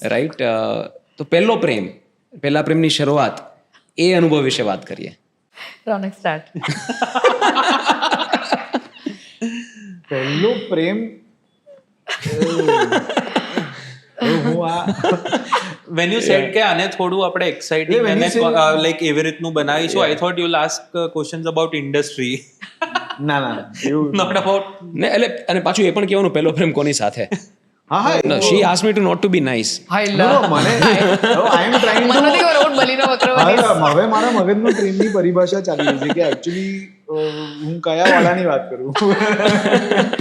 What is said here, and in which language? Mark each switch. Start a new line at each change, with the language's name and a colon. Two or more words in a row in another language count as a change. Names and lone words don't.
Gujarati: રાઈટ. તો પહેલા પ્રેમની શરૂઆત, એ અનુભવ વિશે વાત કરીએ. રોનક સ્ટાર્ટ. પહેલો પ્રેમ હું આ
English: When you said
Gujarati: કે આને થોડું આપણે exciting
English: when
Gujarati: અને
English: you say-
Gujarati: like એવી રીતનું બનાવીશું,
English: I thought you'll ask questions about industry,
Gujarati: ના એવું
English: not about
Gujarati: ને એટલે અને પાછું એ પણ કહેવાનું પહેલો પ્રેમ કોની સાથે. હા
English: she asked me to not to be nice. હાય No, લા. મને I am trying
Gujarati: મને નથી ખબર હું બલીનો બકરો બનીશ. હવે મારા મગજમાં પ્રેમની પરિભાષા ચાલી રહી છે કે એકચ્યુઅલી હું કયા વાળાની વાત કરું.